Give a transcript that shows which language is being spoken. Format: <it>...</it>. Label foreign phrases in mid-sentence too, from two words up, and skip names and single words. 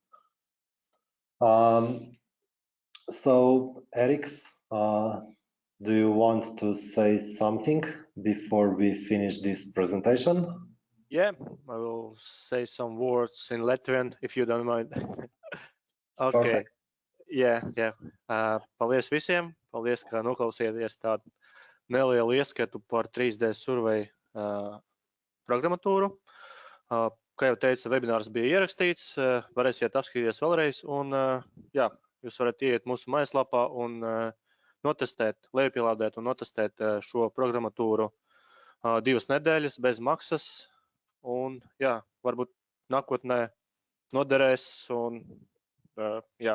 <en>So Eric, do you want to say something before we finish this presentation? Yeah, I will say some words in Latvian, if you don't mind. Okay. Perfect.</en> <lv>Jā. Paldies visiem. Paldies, ka noklausījāties tādu nelielu ieskatu par 3Dsurvey programmatūru. Kā jau teicu, webinārs bija ierakstīts, varēsiet apskatīties vēlreiz, un jā, jūs varat ieiet mūsu mājaslapā un notestēt, lejupielādēt un notestēt šo programmatūru 2 nedēļas bez maksas, un jā, varbūt nākotnē noderēs, un jā.</lv>